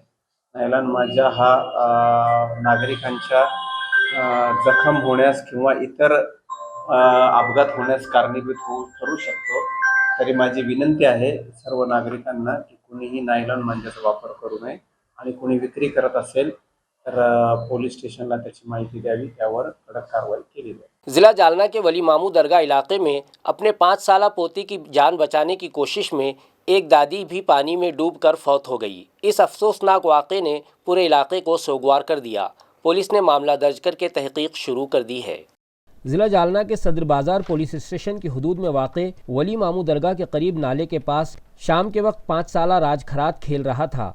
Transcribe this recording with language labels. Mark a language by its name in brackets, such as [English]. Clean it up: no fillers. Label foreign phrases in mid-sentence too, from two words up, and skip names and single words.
[Marathi] नायलॉन मांजा हा नागरिकांच्या जखम होण्यास किंवा इतर अपघात होण्यास कारणीभूत ठरू शकतो। तरी माझी विनंती आहे सर्व नागरिकांना की कोणीही नायलॉन मांजाचा वापर करू नये आणि कोणी विक्री करत असेल तर पोलीस स्टेशनला त्याची माहिती द्यावी, त्यावर कडक कारवाई केली जाईल। [Urdu] ضلع جالنہ کے ولی مامو درگاہ علاقے میں اپنے 5 سالہ پوتی کی جان بچانے کی کوشش میں ایک دادی بھی پانی میں ڈوب کر فوت ہو گئی۔ اس افسوسناک واقعے نے پورے علاقے کو سوگوار کر دیا۔ پولیس نے معاملہ درج کر کے تحقیق شروع کر دی ہے۔ ضلع جالنہ کے صدر بازار پولیس اسٹیشن کی حدود میں واقع ولی مامو درگاہ کے قریب نالے کے پاس شام کے وقت 5 سالہ راج کھرات کھیل رہا تھا۔